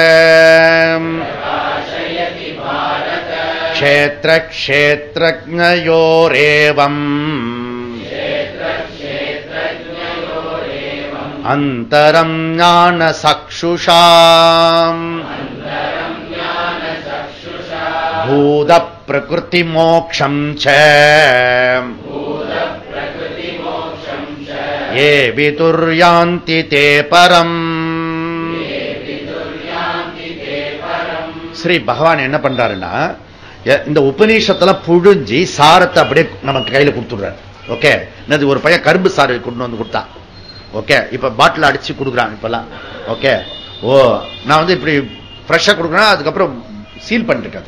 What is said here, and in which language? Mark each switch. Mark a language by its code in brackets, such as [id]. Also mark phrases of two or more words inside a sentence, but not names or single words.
[sa] क्षेत्र क्षेत्रज्ञयोरेवम् अन्तरं ज्ञानचक्षुषाम् भूतप्रकृतिमोक्षं च ये विदुर्यान्ति ते परम्। [ta] ஸ்ரீ பகவான் என்ன பண்றாருன்னா இந்த உபநிஷத்துல புழிஞ்சி சாரத்தை அப்படியே நமக்கு கையில கொடுத்துடுறாரு. ஓகே, இது ஒரு பையன் கரும்பு சாறு கொண்டு வந்து கொடுத்தான். ஓகே, இப்ப பாட்டில் அடிச்சு கொடுக்குறாங்க இப்பெல்லாம். ஓகே, ஓ நான் இப்படி ஃப்ரெஷ்ஷா கொடுக்குறேன், அதுக்கப்புறம் சீல் பண்ணிருக்காது.